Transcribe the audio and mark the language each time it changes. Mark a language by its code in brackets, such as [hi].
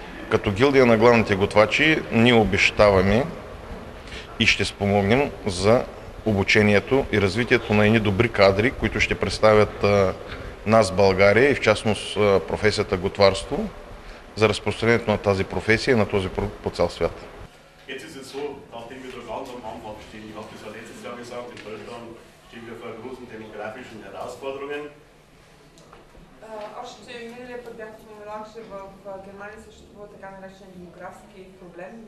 [bg] Като гилдия на главните готвачи ние обещаваме и ще спомогнем за обучението и развитието на едни добри кадри, които ще представят нас в България и в частност професията готварство за разпространението на тази професия и на този продукт по цял свят. [de] Jetzt ist es so, nachdem wir da ganz am Anfang stehen, ich habe das ja letztes Jahr gesagt, in Deutschland stehen wir vor großen demografischen Herausforderungen. [bg] Още миналия път бях споменал, че в Германия съществува така наречен демографски проблем.